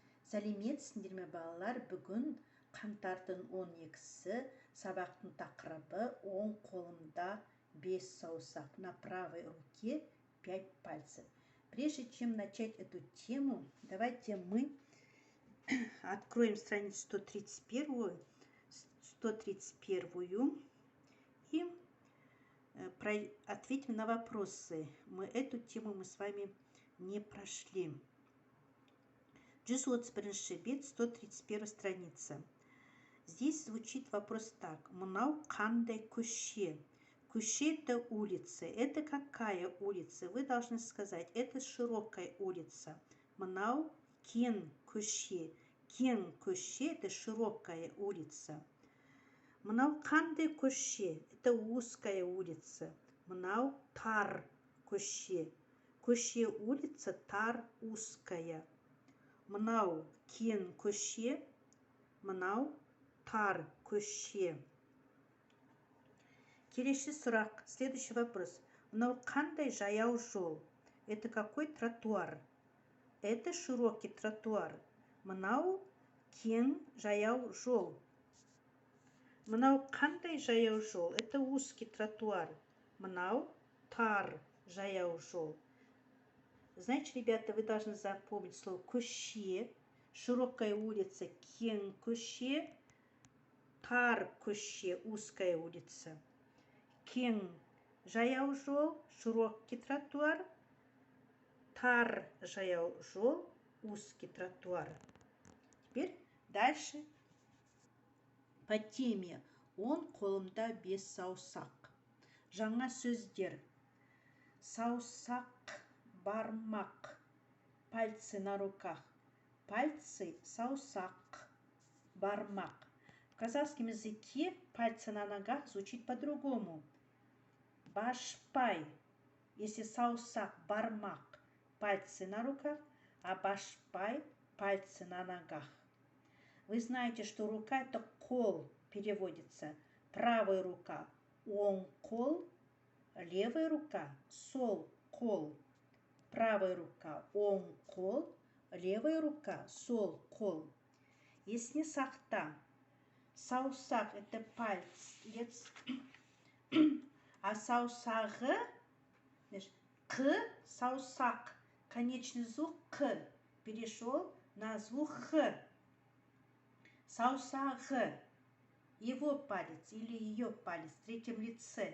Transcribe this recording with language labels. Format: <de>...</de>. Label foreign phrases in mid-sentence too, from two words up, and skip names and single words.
<kk>Сәлеметсіңдер ме балалар? Бүгін қаңтардың 12-сі, сабақтың тақырыбы оң қолымда 5 саусак,</kk> <ru>на правой руке 5 пальцев. Прежде чем начать эту тему, давайте мы откроем страницу 131 и ответим на вопросы. Эту тему мы с вами не прошли. 131 бет, 131 страница. Здесь звучит вопрос так.</ru> <kk>Мынау қандай көше? Көше –</kk> <ru>это улица. Это какая улица? Вы должны сказать, это широкая улица.</ru> <kk>Мынау кең көше. Кең көше –</kk> <ru>это широкая улица.</ru> <kk>Мынау қандай көше?</kk> <ru>Это узкая улица.</ru> <kk>Мынау тар көше. Көше улица тар, узкая. Мынау кең көше, мынау тар көше. Келесі сұрақ,</kk> <ru>следующий вопрос.</ru> <kk>Мынау қандай жаяу жол?</kk> <ru>Это какой тротуар? Это широкий тротуар.</ru> <kk>Мынау кең жаяу жол. Мынау қандай жаяу жол?</kk> <ru>Это узкий тротуар.</ru> <kk>Мынау тар жаяу жол.</kk> <ru>Знаете, ребята, вы должны запомнить слово көше, широкая улица,</ru> <kk>кең көше, тар көше,</kk> <ru>узкая улица.</ru> <kk>Кең жаяу жол,</kk> <ru>широкий тротуар,</ru> <kk>тар жаяу жол,</kk> <ru>узкий тротуар. Теперь дальше по теме</ru> <kk>оң қолымда 5 саусак. Жаңа сөздер. Саусак, бармак,</kk> <ru>пальцы на руках.</ru> <kk>Пальцы, саусак, бармак.</kk> <ru>В казахском языке пальцы на ногах звучит по-другому. Башпай. Если</ru> <kk>саусак, бармак,</kk> <ru>пальцы на руках, а башпай, пальцы на ногах. Вы знаете, что рука – это кол, переводится. Правая рука –</ru> <kk>оң кол,</kk> <ru>левая рука –</ru> <kk>сол кол.</kk> <ru>Правая рука –</ru> <kk>оң кол,</kk> <ru>левая рука –</ru> <kk>сол кол.</kk> <ru>Если сақта, саусак – это палец, а саусағы – к, саусак, конечный звук к, перешел на звук х. Саусағы, его палец или ее палец в третьем лице.</ru>